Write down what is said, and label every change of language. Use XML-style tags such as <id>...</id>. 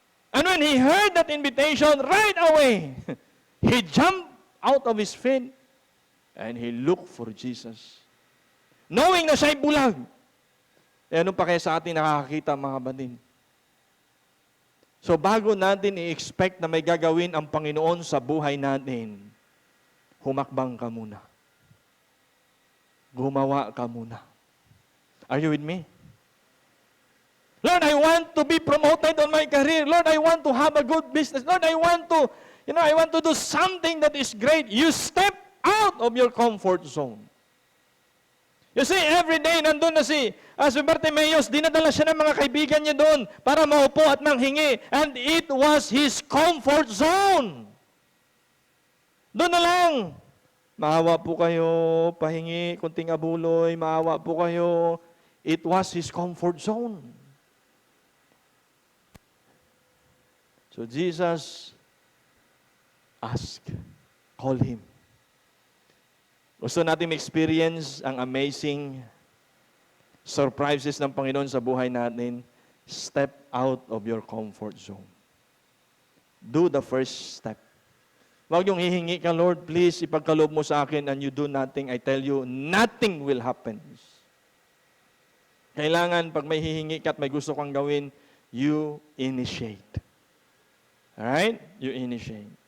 <en>And when he heard that invitation, right away, he jumped out of his feet and he looked for Jesus.</en> <tl>Knowing na siya'y bulag. Ano pa kaya sa atin nakakakita, mga kapatid? So bago natin i-expect na may gagawin ang Panginoon sa buhay natin, humakbang ka muna. Gumawa ka muna.</tl> <en>Are you with me? Lord, I want to be promoted on my career. Lord, I want to have a good business. Lord, I want to do something that is great. You step out of your comfort zone. You see, every day,</en> <tl>nandun na si Bartimaeus, dinadala siya ng mga kaibigan niya doon para maupo at manghingi.</tl> <en>And it was his comfort zone.</en> <tl>Doon na lang. Maawa po kayo, pahingi, kunting abuloy, maawa po kayo.</tl> <en>It was his comfort zone. So Jesus asked, call him.</en> <tl>Gusto natin experience ang</tl> <en>amazing surprises</en> <tl>ng Panginoon sa buhay natin.</tl> <en>Step out of your comfort zone. Do the first step.</en> <tl>Huwag yung hihingi ka, Lord, please, ipagkaloob mo sa akin</tl> <en>and you do nothing. I tell you, nothing will happen.</en> <tl>Kailangan, pag may hihingi ka at may gusto kang gawin,</tl> <en>you initiate. Alright? You initiate.</en>